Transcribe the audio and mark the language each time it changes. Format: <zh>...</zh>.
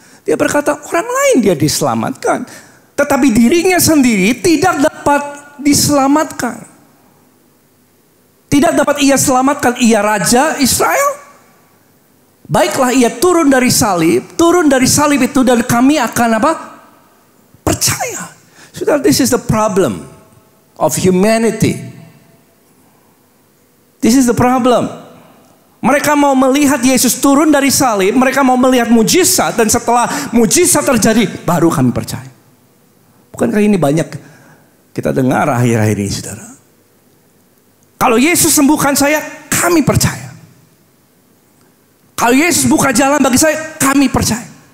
<id>Dia berkata orang lain dia diselamatkan. Tetapi dirinya sendiri tidak dapat diselamatkan. Tidak dapat ia selamatkan, ia Raja Israel. Baiklah ia turun dari salib itu dan kami akan apa? Percaya. Saudara,</id> <en>this is the problem of humanity. This is the problem.</en> <id>Mereka mau melihat Yesus turun dari salib, mereka mau melihat mujizat, dan setelah mujizat terjadi, baru kami percaya. Bukankah ini banyak kita dengar akhir-akhir ini, saudara? Kalau Yesus sembuhkan saya, kami percaya. Kalau Yesus buka jalan bagi saya, kami percaya.</id>